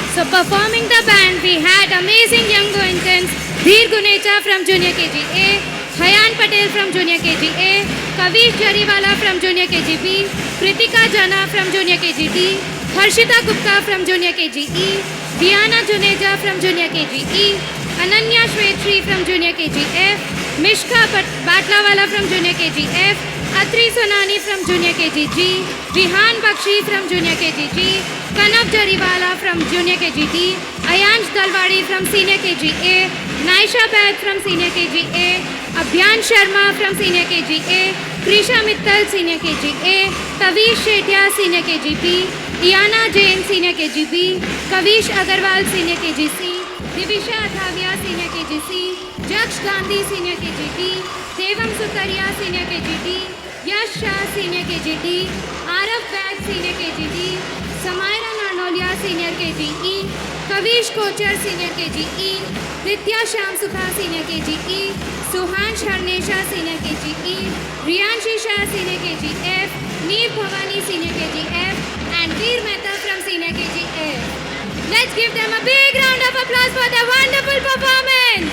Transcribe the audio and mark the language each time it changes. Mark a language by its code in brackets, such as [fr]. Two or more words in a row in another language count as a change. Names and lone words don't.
[en] performing the band, we had amazing young Goenkans, Dheer Gunecha from Junior KG A, Hayan Patel from Junior KG A, Kavish Jariwala from Junior KG B, Kritika Jana from Junior KG D, Harshita Gupta from Junior KG E, Diana Juneja from Junior KG E, Ananya Shwetri from Junior KG F, Mishka Batlawala from Junior KG F, Atri Sonani from Junior KG G, Vihan Bakshi from Junior KG G, Kanav Jariwala from Junior KG D, Ayansh Dalwadi from Senior KG A, Naisha Baid from Senior KG A, Abhyan Sharma from Senior KG A, Krisha Mittal Senior KG A, Tavish Shetya Senior KG B, Iana Jain Senior KG B, Kavish Agarwal Senior KG C, Divisha Athavia Senior KG C, Jaksh Gandhi Senior KG D, Devam Sutaria Senior KG D, Yash Shah Senior KG D, Arav Bag Senior KG D, Samaira Nanolia Senior KG E, Kavish Kochar Senior KG E, Vidya Sham Sukha Senior KG E, Suhansh Harnesha Senior KG E, Riyanshi Shah Senior KG F, Neer Bhavani Senior KG F, and Veer Mehta from Senior KG F. Let's give them a big round of applause for their wonderful performance.